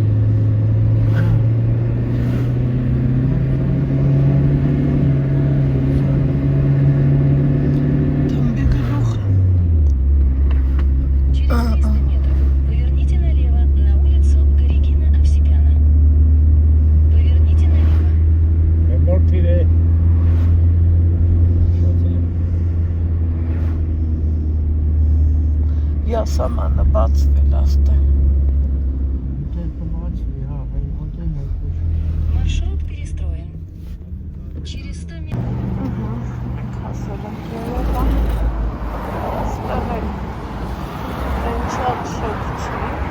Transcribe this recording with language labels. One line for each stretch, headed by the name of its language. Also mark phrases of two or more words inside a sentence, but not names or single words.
Armenian: Թմբի գլուխ։
Russian: Через 300 метров поверните налево на улицу Горегина Овсепяна. Поверните налево.
Armenian: Մորթիր է։ Յասամանը բացվել աստե։
Russian: Маршрут перестроен. Через 100 метров.
Armenian: Մենք հասել ենք Երևան։ Այստեղ էլ այնչափ շոգ չի։